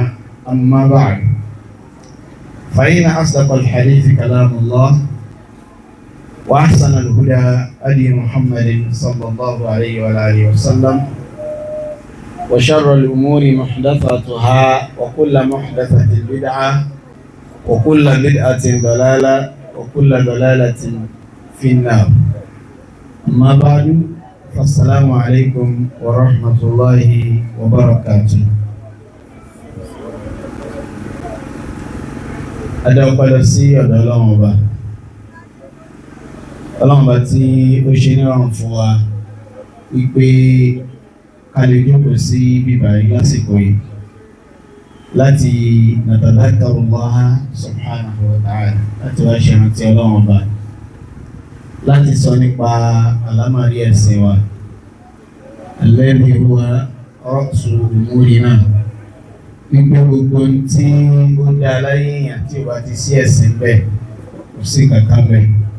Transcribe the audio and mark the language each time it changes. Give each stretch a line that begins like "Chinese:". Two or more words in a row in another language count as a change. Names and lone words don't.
Arabic: أما بعد فإن أصدق الحديث كلام الله وأحسن الهدى هدي محمد صلى الله عليه وآله وسلم وشر الأمور محدثاتها وكل محدثة بدعة وكل بدعة ضلالة وكل ضلالة في النار. أما بعد فالسلام عليكم ورحمة الله وبركاته.
Yoruba: Adáwọ̀padà sí ọ̀dọ̀ Ọlọ́run ọba. Ọlọ́run ọba tí ó ṣe nírọ̀rùn fún wa wípé ká lè jókòó sí bíbá yìí lásìkò yìí láti
Arabic: نذكر الله سبحانه وتعالى
Yoruba: láti wá ṣe ìrántí Ọlọ́run ọba láti sọ nípa àlámọ̀rí ẹ̀sìn wa
Arabic: الذي هو رأس أمورنا
Yoruba: wípé gbogbo tí ó dá láyé èèyàn tí ó bá ti sí ẹ̀sìn bẹ́ẹ̀ kò sí kankan bẹ́ẹ̀.